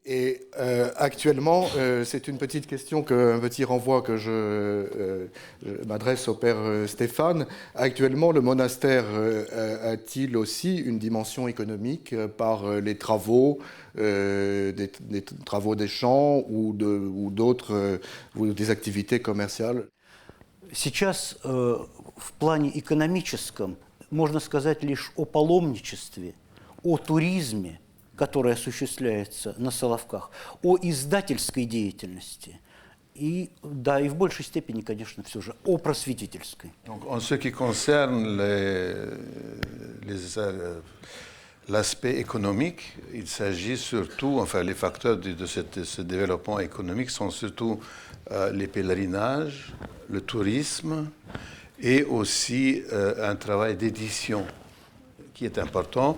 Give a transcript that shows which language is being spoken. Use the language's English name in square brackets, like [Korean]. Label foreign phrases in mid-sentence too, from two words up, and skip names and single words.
[French] Et actuellement, c'est une petite question, un petit renvoi que je m'adresse au père Stéphane. Actuellement, le monastère a-t-il aussi une dimension économique par les travaux, des travaux des champs ou d'autres, ou des activités commerciales? [Russian] Сейчас в плане экономическом можно сказать лишь о паломничестве, о туризме, который осуществляется на Соловках, о издательской деятельности и, да, и в большей степени, конечно, все же о просветительской. [French] Donc, en ce qui concerne l'aspect économique, il s'agit surtout, enfin les facteurs de ce développement économique sont surtout les pèlerinages, le tourisme et aussi un travail d'édition qui est important.